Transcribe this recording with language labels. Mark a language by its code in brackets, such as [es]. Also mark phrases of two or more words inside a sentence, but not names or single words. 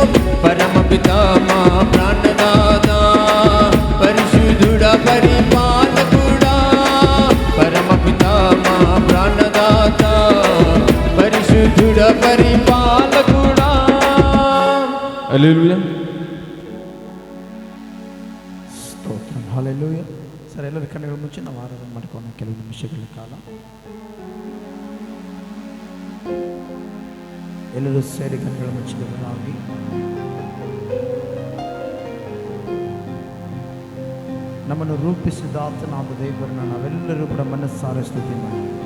[te] పరమపితా మా ప్రాణదాత పరిశుద్ధుడ పరిపాలకుడా, పరమపితా మా ప్రాణదాత పరిశుద్ధుడ పరిపాలకుడా. హల్లెలూయా. స్తోత్రం. హల్లెలూయా. సరే, [kn] ಎಲ್ಲರೂ ಕಣ್ಣುಗಳು ಮುಚ್ಚಿ ನಾವು ಆರಾಧನೆ ಮಾಡ್ಕೊಂಡು ಕೆಲವು ನಿಮಿಷಗಳ ಕಾಲ ಎಲ್ಲರೂ ಸೇರಿ ಕಣ್ಣುಗಳು ಮುಚ್ಚಿದವರಾಗಿ ನಮ್ಮನ್ನು ರೂಪಿಸಿದ ಆತನಾದ ದೇವರನ್ನು ನಾವೆಲ್ಲರೂ ಕೂಡ ಮನಸ್ಸಾರೆ ಸ್ತುತಿ ಮಾಡಿ.